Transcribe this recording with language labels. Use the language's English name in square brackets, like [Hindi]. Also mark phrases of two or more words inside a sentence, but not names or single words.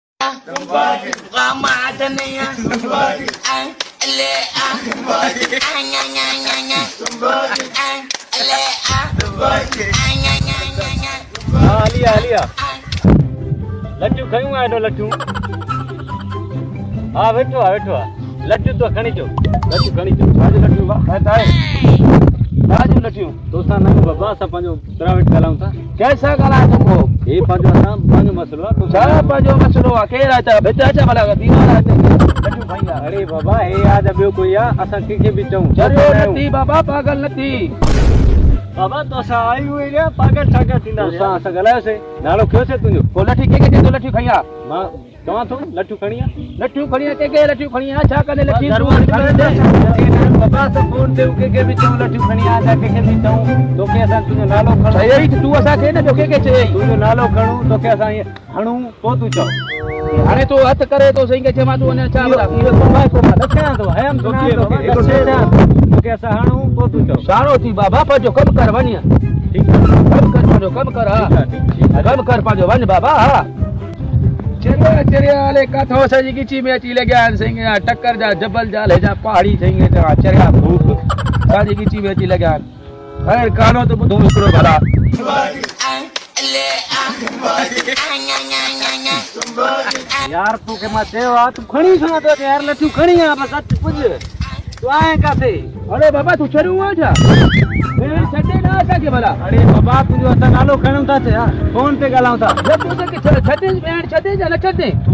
[Sindhi] लिया लट्टू खयूं आडो लट्टू हाँ बैठो लट्टू तो खणी चो बाजू लट्टू वाह बाजू लट्टू दोस्तां ना बाबा असां पंहिंजो प्राइवेट ॻाल्हायूं था कैसा ॻाल्हाए तुमको हे पंहिंजो मसलो आहे छा पंहिंजो मसलो आहे केरु आहे त भित अच भला दीवार आहे लट्टू भैया अरे बाबा हे याद ॿियो कोई आहे असां कंहिंखे बि चऊं चरियो नथी बाबा पागल नथी बाबा तो असां आई हुई रे पागल ठाकर थींदा असां ॻाल्हायोसीं नालो कयो से तुंहिंजो पोइ लठी कंहिंखे चए थो लठी खणी आ मां चवां थो लट्टू खणी आ कंहिंखे लट्टू खणी आ छा कंदे लठी बाबा असां फोन ते कंहिंखे बि चऊं लट्टू खणी आ या कंहिंखे बि चऊं तोखे असां तुंहिंजो नालो खणूं सही तूं असांखे न कंहिंखे चए तुंहिंजो नालो खणूं तोखे असां हणूं पोइ तूं चओ हाणे तूं हथ करे थो सही के मां तूं अञा छा इहो ॾसां थो हयम तोखे असां हणूं पोइ तूं चओ सारो थी बाबा पंहिंजो कमु कर वञ ठीकु आहे कमु कर हा कमु कर पंहिंजो वञ बाबा हा चरिया हले काथो असांजी गिची में अची लॻिया आहिनि साईं टकर जा जबल जा ले जा पहाड़ी साईं चरिया भूख असांजी गिची में अची लॻिया आहिनि ख़ैर कानो त ॿुधो हिकिड़ो भला यार तोखे मां चयो आहे तूं खणी छो नथो यार लट्टू खणी आ बस अच पुॼ तूं आएं काथे अरे बाबा तूं चरियो आहे छा छॾे न असांखे भला अरे बाबा तुंहिंजो असां नालो खणूं था छा फोन ते ॻाल्हायूं था छॾे या न छॾे तूं